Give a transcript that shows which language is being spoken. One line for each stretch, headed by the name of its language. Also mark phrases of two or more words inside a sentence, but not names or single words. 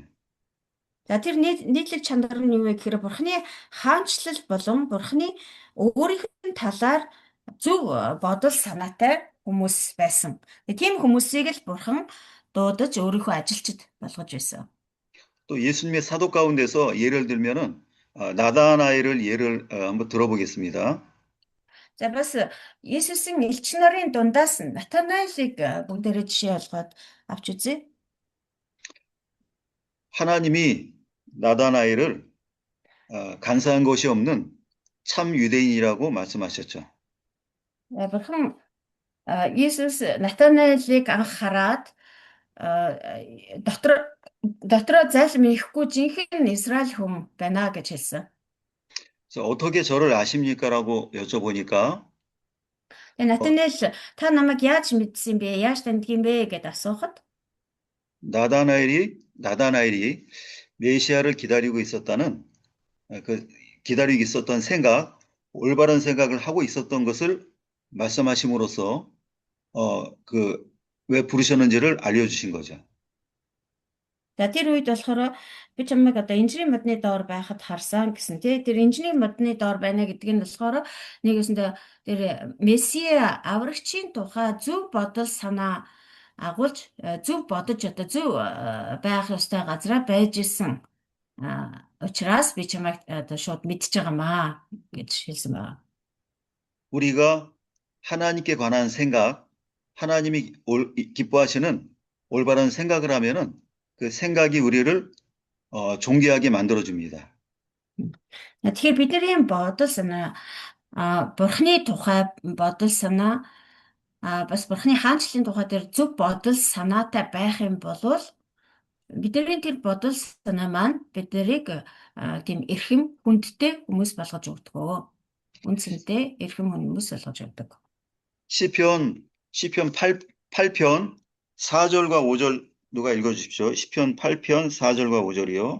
Mongolian: За тэр нийтлэг чанар нь юу вэ гэхээр бурхны хаанчлал болон бурхны өөрийнх нь талаар зөв бодол санаатай хүмүүс байсан. Тийм хүмүүсийг л бурхан дуудаж өөрийнхөө ажилчид болгож байсан.
Korean: 또 예수님의 사도 가운데서 예를 들면은 나다나엘을 예를 한번 들어보겠습니다.
Mongolian: За бас Есүсийн элч нарын дундаас Натанаэлийг бүгдээрээ жишээ олгоод авч үзье.
Korean: 하나님이 나다나엘을 간사한 것이 없는 참 유대인이라고 말씀하셨죠.
Mongolian: Бурхан Есүс Натанаэлийг анх хараад дотроо зайлм ихгүй жинхэнэ Израиль хүн байна гэж хэлсэн.
Korean: 그래서 어떻게 저를 아십니까라고 여쭤보니까
Mongolian: Натанаэл та намайг яаж мэдсэн бэ? Яаж таньдгийн бэ гэдээ асуухад
Korean: 나다나엘이 메시아를 기다리고 있었던 생각, 올바른 생각을 하고 있었던 것을 말씀하심으로써 왜 부르셨는지를 알려주신 거죠.
Mongolian: За тэр үед болохоор би чамайг одоо инженерийн модны доор байхад харсан гэсэн тий. Тэр инженерийн модны доор байна гэдэг нь болохоор нэгэсэндээ тэр Месиа аврагчийн тухай зөв бодол санаа агуулж зөв бодож одоо зөв байх ёстой газараа байж исэн. Учраас би чамайг одоо шууд мэдчихэйгамаа гэж хэлсэн байна.
Korean: 우리가 하나님께 관한 생각, 하나님이 기뻐하시는 올바른 생각을 하면은 그 생각이 우리를 존귀하게 만들어줍니다.
Mongolian: Тэгэхээр бидний бодол санаа Бурхны тухай бодол санаа бас Бурхны хаанчлалын тухай дээр зөв бодол санаатай байх юм бол бидний тэр бодол санаа маань биднийг тийм эрхэм хүндтэй хүмүүс болгож өгдөг. Үндсэндээ эрхэм хүмүүс болгож өгдөг.
Korean: 시편 8편 4절과 5절 누가 읽어주십시오. 시편 8편 4절과 5절이요.